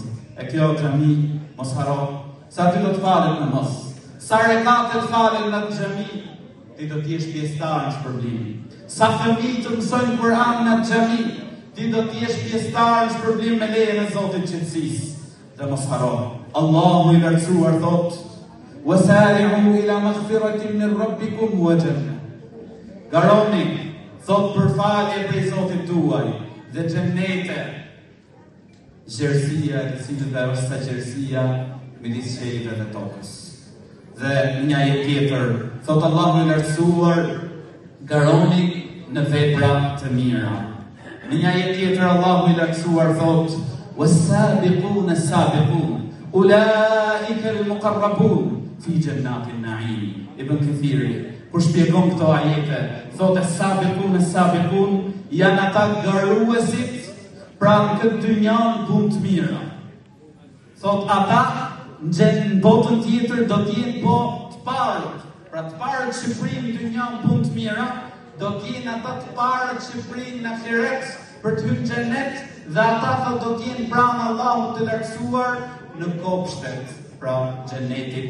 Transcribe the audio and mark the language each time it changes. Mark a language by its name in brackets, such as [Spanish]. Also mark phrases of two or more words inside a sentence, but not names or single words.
[Albanian] E kjo xhami mos haro, sa ti do të falet namaz, sa rekate të falen në xhami, ti do të jesh pjesëtar në shpërblimin. Sa fëmijë të mësojnë Kur'an në xhami, ti do të jesh pjesëtar në shpërblim me lejen e Zotit qetësisë. Dhe mos haro, Allahu i lartësuar thot: [Arabic] "وسارعوا إلى مغفرة من ربكم وجنة." [Albanian] Garoni, thot, për falje prej Zotit tuaj dhe xhenete. Gjerësia e të cilët është gjerësia midis qiellit dhe tokës. Dhe një ajet tjetër, thot Allahu i lartësuar, garoni në vepra të mira. Në një ajet tjetër Allahu i lartësuar thot: [Arabic] "والسابقون السابقون أولئك المقربون في جنات النعيم." [Albanian] Ibn Kathiri, kur shpjegon këto ajete, thot [Arabic] السابقون السابقون [Albanian] janë ata garuesit pra në këtë dynjan punë të mira. Thot ata në botën tjetër do t'jenë po të parët. Pra të parët që prinë dynjan punë të mira, do t'jenë ata të parët që prinë në ahiret për të hyrë në xhenet, dhe ata thot do t'jenë pranë Allahut të lartësuar në kopshtet pra xhenetit.